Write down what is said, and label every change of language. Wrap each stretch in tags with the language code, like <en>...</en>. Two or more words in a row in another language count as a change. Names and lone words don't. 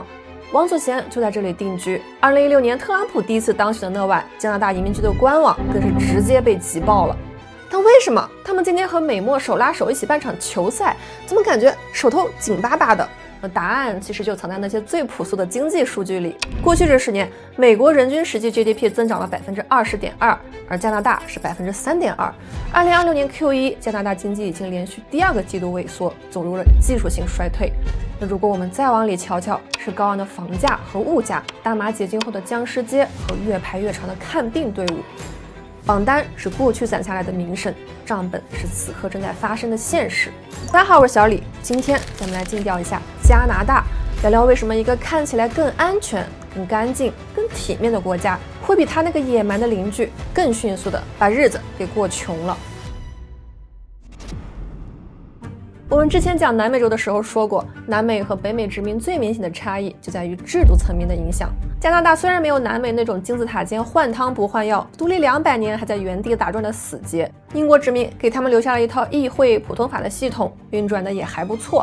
<zh>王祖賢就在這裡定居。2016年特朗普第一次當選的那晚，加拿大移民局的官網更是直接被挤爆了。但為什麼他們今天和美墨手拉手一起办場球赛，怎麼感覺手头緊巴巴的？答案其實就藏在那些最樸素的經濟數據裡。過去這10年，美國人均實際 GDP 增長了20.2%，而加拿大是3.2%。2026年 Q1，加拿大经濟已經連續第2個季度萎縮，走入了技術性衰退。那如果我們再往裡瞧瞧，是高昂的房價和物價，大麻解禁後的僵屍街和越排越長的看病隊伍。榜單是過去攒下來的名聲，賬本是此刻正在發生的現實。大家好，我是小李，今天咱们來盡調一下加拿大，聊聊為什麼一個看起來更安全、更乾淨、更體面的國家，會比他那個野蠻的鄰居更迅速的把日子給過窮了。我們之前講南美洲的時候說過，南美和北美殖民最明顯的差異就在於制度層面的影響。加拿大雖然沒有南美那種金字塔尖換湯不換藥，獨立200年還在原地打轉的死結，英國殖民給他們留下了一套議會普通法的系統，運轉的也還不錯。</zh>